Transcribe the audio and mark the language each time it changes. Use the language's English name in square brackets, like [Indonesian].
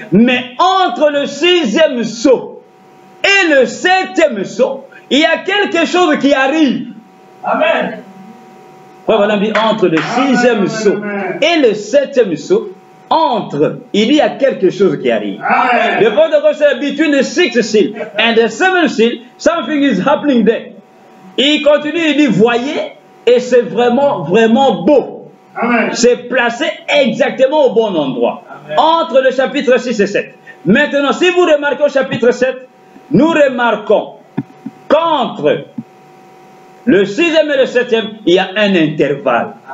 [French] Mais entre le 6e sceau et le 7e sceau, il y a quelque chose qui arrive. Amen. Voilà, entre le 6e sceau et le 7e sceau, il y a quelque chose qui arrive. Amen. [English] The protocol says between the 6th seal and the 7th seal, something is happening there. [French] Il continue, il dit, voyez, et c'est vraiment beau. Amen. C'est placé exactement au bon endroit. Amen. Entre le chapitre 6 et 7. Maintenant, si vous remarquez au chapitre 7, nous remarquons qu'entre le 6e et le 7e, il y a un intervalle.